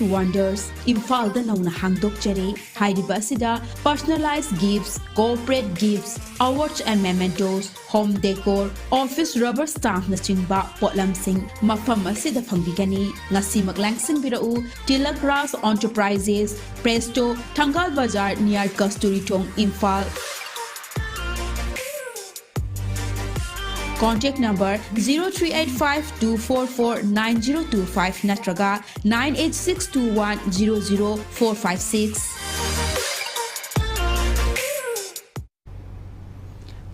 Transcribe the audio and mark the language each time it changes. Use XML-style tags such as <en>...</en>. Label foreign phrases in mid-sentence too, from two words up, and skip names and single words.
<mni>Wonders, Imphal da nauna hangdokjare, hairiba asida personalized</mni> <en>gifts, corporate gifts, awards and mementos, home decor, office rubber stamp</en> <mni>na chingba potlamsing mafam asida phangbigani ngasi maglangsing birau</mni> <en>Tilak Ras Enterprises, Presto, Thangal Bazar near Kasturi Thong, Imphal. Contact number 0385-244-9025 natraga 98621-00456.</en>